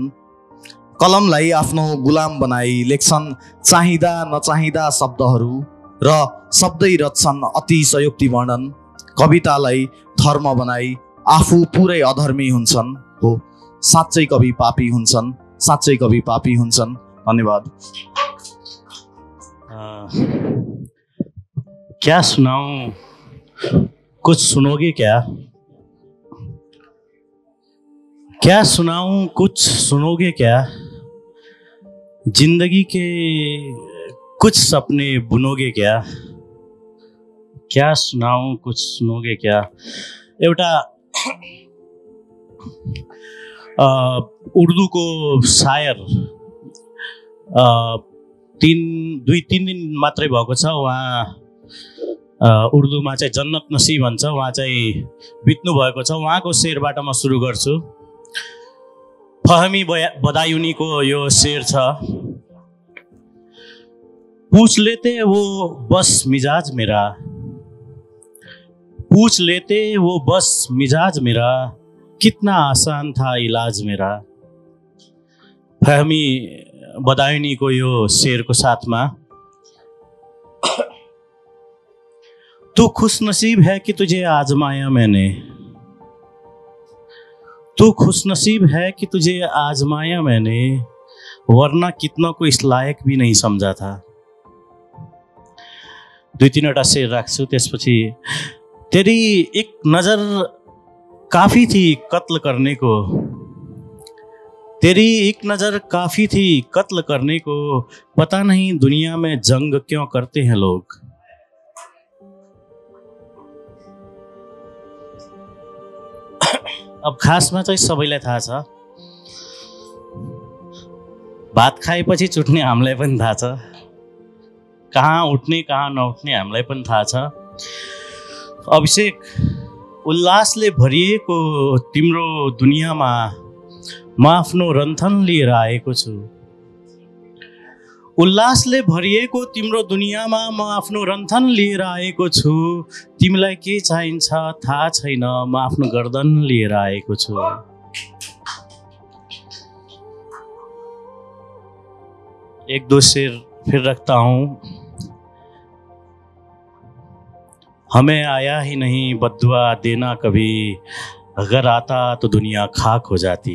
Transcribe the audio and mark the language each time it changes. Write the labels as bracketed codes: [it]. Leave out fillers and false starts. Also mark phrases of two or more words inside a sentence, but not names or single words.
[ne] कलमलाई आफ्नो गुलाम बनाई लेख्छन् चाहिँदा नचाहिँदा शब्दहरू र शब्दै रच्छन् अतिशयोक्ति वर्णन। कवितालाई धर्म बनाई आफू पुरै अधर्मी हुन्छन्। हो, साँच्चै कवि पापी हुन्छन्, साँच्चै कवि पापी हुन्छन्। धन्यवाद। [hi] क्या सुनाऊं, कुछ सुनोगे क्या? क्या सुनाऊं, कुछ सुनोगे क्या? जिंदगी के कुछ सपने बुनोगे क्या? क्या सुनाऊं, कुछ सुनोगे क्या? [ne] एउटा उर्दूको शायर 2-3 दिन मात्रै भएको छ। उहाँ उर्दूमा चाहिँ [hi] जन्नत नसीब [ne] भन्छ, उहाँ चाहिँ बित्नु भएको छ। उहाँको शेरबाट म सुरु गर्छु। फहमी बदायूनीको यो शेर छ। [hi] पूछ लेते वो बस मिजाज मेरा, पूछ लेते वो बस मिजाज मेरा, कितना आसान था इलाज मेरा। [ne] फहमी बदायूनीको यो शेरको साथमा [hi] तू खुश नसीब है कि तुझे आजमाया मैंने, तू खुश नसीब है कि तुझे आजमाया मैंने, वरना कितनों को इस लायक भी नहीं समझा था। [ne] 2-3वटा शेर राख्छु। [hi] त्यसपछि तेरी एक नजर काफी थी कत्ल करने को, तेरी एक नजर काफी थी कत्ल करने को, पता नहीं दुनिया में जंग क्यों करते हैं लोग। [ne] अब खासमा चाहिँ सबैलाई थाहा छ, भात खाएपछि चुट्ने हामीलाई पनि थाहा छ, कहाँ उठ्ने कहाँ नउठ्ने हामीलाई पनि थाहा छ। अभिषेक, उल्लासले भरिएको तिम्रो दुनियाँमा म आफ्नो रन्थन लिएर आएको छु। उल्लासले भरिएको तिम्रो दुनियाँमा म आफ्नो रन्थन लिएर आएको छु। तिमीलाई के चाहिन्छ थाहा छैन, म आफ्नो गर्दन लिएर आएको छु। [hi] एक दो शेर फिर रखता हूँ। हमें आया ही नहीं बद्दुआ देना कभी, अगर आता तो दुनिया खाक हो जाती।